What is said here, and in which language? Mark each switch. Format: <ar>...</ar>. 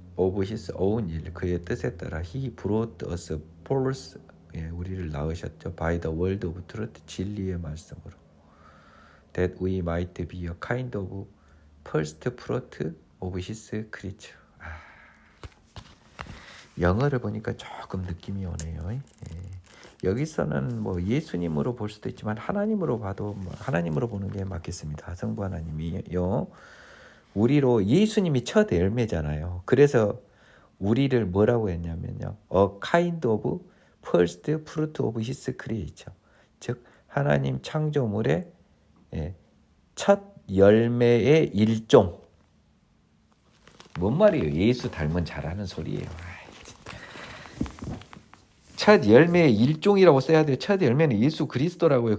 <en>Of his own will,</en> <ko>그의 뜻에 따라</ko> <en>he brought us forth,</en> <ko>우리를 낳으셨죠.</ko> <en>By the word of truth,</en> <ko>진리의 말씀으로.</ko> <en>That we might be a kind of first fruit of his creature.</en> <ko>영어를 보니까 조금 느낌이 오네요. 여기서는 뭐 예수님으로 볼 수도 있지만 하나님으로 봐도 하나님으로 보는 게 맞겠습니다. 성부 하나님이요. 우리로, 예수님이 첫 열매잖아요. 그래서 우리를 뭐라고 했냐면요,</ko> <en>A kind of first fruit of his creation.</en> <ko>즉 하나님 창조물의 첫 열매의 일종. 뭔 말이에요? 예수 닮은 잘하는 소리예요. 첫 열매의 일종이라고 써야 돼요. 첫 열매는 예수 그리스도라고요.</ko>